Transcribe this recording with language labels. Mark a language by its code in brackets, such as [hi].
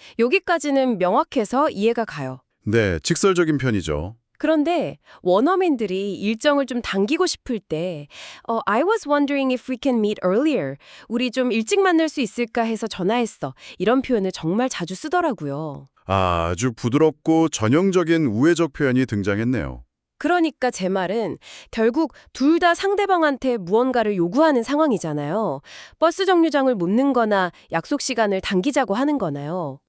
[ko] 여기까지는 명확해서 이해가 가요. 네, 직설적인 편이죠. 그런데 원어민들이 일정을 좀 당기고 싶을 때 [en] I was wondering if we can meet earlier. [ko] 우리 좀 일찍 만날 수 있을까 해서 전화했어. 이런 표현을 정말 자주 쓰더라고요. 아주 부드럽고 전형적인 우회적 표현이 등장했네요. 그러니까 제 말은 결국 둘 다 상대방한테 무언가를 요구하는 상황이잖아요. 버스 정류장을 묻는 거나 약속 시간을 당기자고 하는 거나요.